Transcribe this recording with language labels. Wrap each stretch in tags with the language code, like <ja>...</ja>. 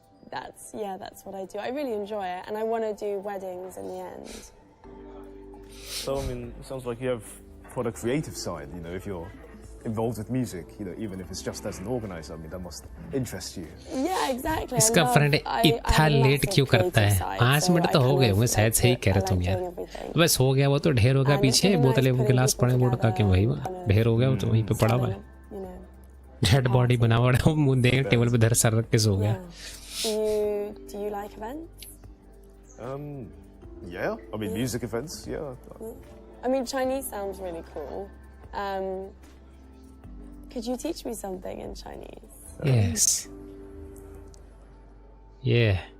<en>that's what I do. I really enjoy it, and I want to do weddings in the end. So, I mean, it sounds like you have quite a creative side, you know, if you're involved with music, you know, even if it's just as an organizer, I mean, that must interest you. Yeah, exactly.</en> <hi>इसका friend इतना late क्यों करता है? 5 minute तो हो गए होंगे शायद, सही कह रहे तुम यार. बस हो गया वो तो ढेर हो गया पीछे, बोतलें वो गिलास पड़े वोडका के वही ढेर हो गया वो तो वहीं पे पड़ा हुआ है. डेड बॉडी बना हुआ है, मुंह देख टेबल पे धर सर रख के सो गया.</hi> <en>Do you like events? Yeah, I mean, music events, yeah. I mean, Chinese sounds really cool. Could you teach me something in Chinese? Yes. Yeah.</en>